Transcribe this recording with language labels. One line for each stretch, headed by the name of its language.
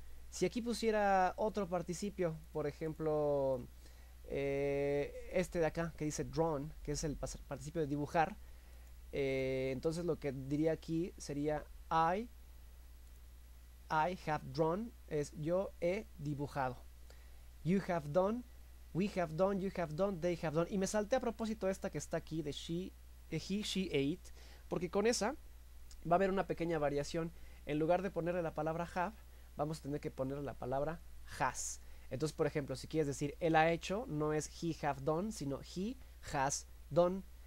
Spanish: Si aquí pusiera otro participio, por ejemplo, este de acá, que dice drawn, que es el participio de dibujar, entonces lo que diría aquí sería
English: I have drawn,
Spanish: es yo he dibujado.
English: You have done, we have done, you have done, they have done.
Spanish: Y me salté a propósito esta que está aquí de
English: he, she ate,
Spanish: porque con esa va a haber una pequeña variación. En lugar de ponerle la palabra have, vamos a tener que ponerle la palabra has. Entonces, por ejemplo, si quieres decir él ha hecho, no es
English: he have done,
Spanish: sino
English: he has done.